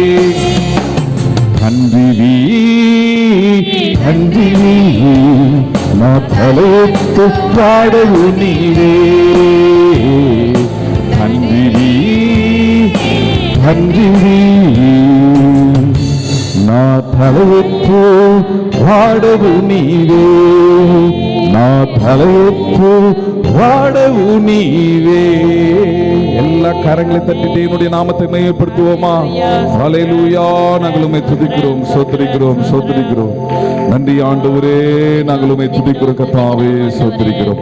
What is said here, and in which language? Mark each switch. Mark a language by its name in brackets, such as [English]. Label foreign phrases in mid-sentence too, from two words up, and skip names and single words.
[Telugu] తండ్రివి తండ్రివి నా తలెత్తు పాడవు నీవే తండ్రివి తండ్రివి నా తలెత్తు పాడవు నీవే నా తలత్తు వాడవు నీవే. [Tamil] எல்லா கரங்களை தட்டி தேவனுடைய நாமத்தை மையப்படுத்துவோமா? ஹல்லேலூயா. நாங்கள் உம்மை துதிக்கிறோம், ஸ்தோத்திரிக்கிறோம், ஸ்தோத்திரிக்கிறோம். நன்றி ஆண்டவரே, நாங்கள் உம்மை துதிக்கிறோம் கர்த்தாவே, ஸ்தோத்திரிக்கிறோம்.